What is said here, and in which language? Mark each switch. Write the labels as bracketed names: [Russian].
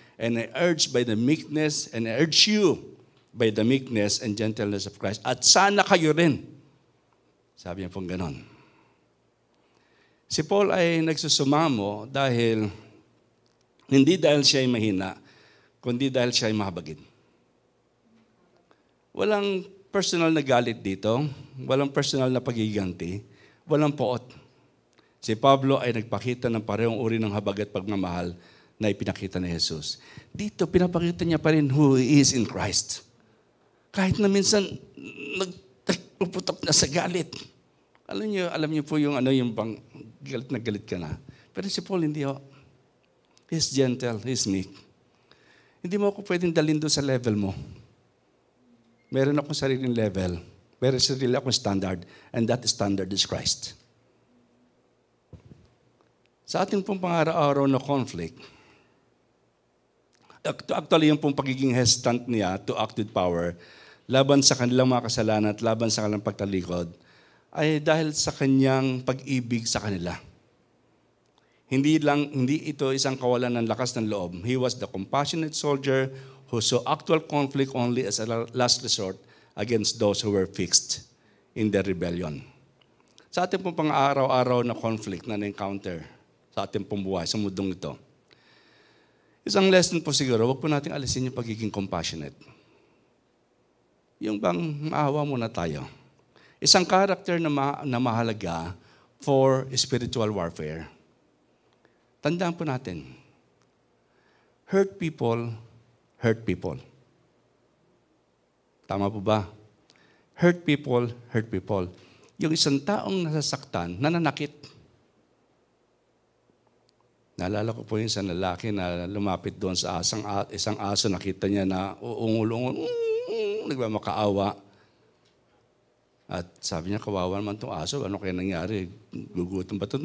[English] And I urge by the meekness, and I urge you by the meekness and gentleness of Christ. [Filipino] At sana kayo rin. Sabi niya pong ganon. Si Paul ay nagsusumamo hindi dahil siya ay mahina, kundi dahil siya ay mahabagin. Walang personal na galit dito, walang personal na pagiganti, walang poot. Si Pablo ay nagpakita ng parehong uri ng habag at pagmamahal na ipinakita ni Jesus. Dito, pinapakita niya pa rin [English] who he is in Christ. [Filipino] Kahit na minsan, nagpuputok na sa galit. Alam niyo po yung bang galit na galit ka na. Pero si Paul hindi [English] He's gentle, he's meek. [Filipino] Hindi mo ako pwedeng dalhin doon sa level mo. Meron akong sariling level. Meron sarili akong standard. [English] And that standard is Christ. [Filipino] Sa ating pong pang-araw-araw na conflict, actually yung pong pagiging hesitant niya [English] to act with power, [Filipino] laban sa kanilang mga kasalanan at laban sa kanilang pagtalikod, ay dahil sa kanyang pag-ibig sa kanila. Hindi ito isang kawalan ng lakas ng loob. [English] He was the compassionate soldier who saw actual conflict only as a last resort against those who were fixed in their rebellion. [Filipino] Sa ating pong pang-araw-araw na conflict na na-encounter sa ating pong buhay, sa mundong ito, isang lesson po siguro, huwag po natin alisin yung pagiging compassionate. Yung bang maawa muna tayo. Isang character na mahalaga [English] for spiritual warfare. [Filipino] Tandaan po natin, [English] hurt people hurt people. [Filipino] Tama po ba? [English] Hurt people hurt people. [Filipino] Yung isang taong nasasaktan, nananakit. Naalala ko po yung isang lalaki na lumapit doon sa isang aso, nakita niya na uungul-ungul, nagmamakaawa. At sabi niya, kawawa naman itong aso, ano kaya nangyari? Gugutom ba ito?